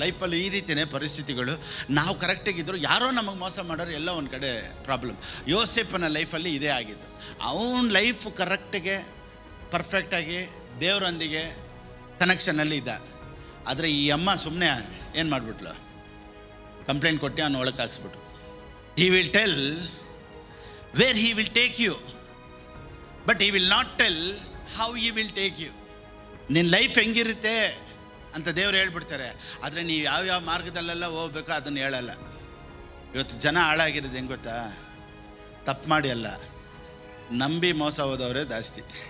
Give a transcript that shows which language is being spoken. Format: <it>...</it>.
<kn>ಲೈಫಲ್ಲಿ ಈ ರೀತಿಯೇ ಪರಿಸ್ಥಿತಿಗಳು. ನಾವು ಕರೆಕ್ಟಾಗಿದ್ದರು ಯಾರೋ ನಮಗೆ ಮೋಸ ಮಾಡೋರು, ಎಲ್ಲ ಒಂದು ಕಡೆ ಪ್ರಾಬ್ಲಮ್. ಯೋಸೇಫನ ಲೈಫಲ್ಲಿ ಇದೇ ಆಗಿದ್ದು. ಅವನ ಲೈಫ್ ಕರೆಕ್ಟಿಗೆ ಪರ್ಫೆಕ್ಟಾಗಿ ದೇವರೊಂದಿಗೆ ಕನೆಕ್ಷನಲ್ಲಿ ಇದ್ದ. ಆದರೆ ಈ ಅಮ್ಮ ಸುಮ್ಮನೆ ಏನು ಮಾಡಿಬಿಟ್ಲು, ಕಂಪ್ಲೇಂಟ್ ಕೊಟ್ಟು ಅವನು ಒಳಗೆ ಹಾಕ್ಸ್ಬಿಟ್ರು.</kn> <en>He will tell where he will take you, but he will not tell how he will take you.</en> <kn>ನಿನ್ನ ಲೈಫ್ ಹೆಂಗಿರುತ್ತೆ ಅಂತ ದೇವ್ರು ಹೇಳ್ಬಿಡ್ತಾರೆ, ಆದರೆ ನೀವು ಯಾವ ಮಾರ್ಗದಲ್ಲೆಲ್ಲ ಹೋಗ್ಬೇಕು ಅದನ್ನು ಹೇಳಲ್ಲ. ಇವತ್ತು ಜನ ಹಾಳಾಗಿರೋದು ಹೆಂಗೆ ಗೊತ್ತಾ, ತಪ್ಪು ಮಾಡಿ ಅಲ್ಲ, ನಂಬಿ ಮೋಸ ಹೋದವರೇ ಜಾಸ್ತಿ.</kn>